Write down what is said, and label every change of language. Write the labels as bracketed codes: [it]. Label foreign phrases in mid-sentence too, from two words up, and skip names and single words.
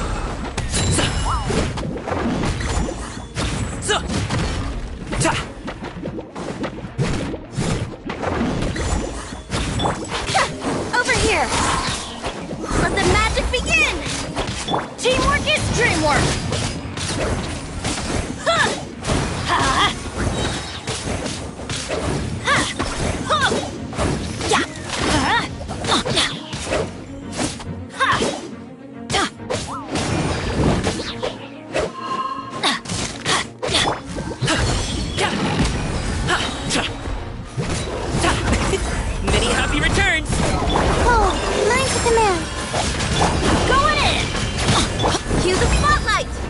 [en] So. Over here! Let the magic begin! Teamwork is dreamwork! Ha! Ha! Ha! Ho! Ya! Ha! Ya! Ha! Ya! Many happy returns! Oh, line to command! Going in! Cue the spotlight!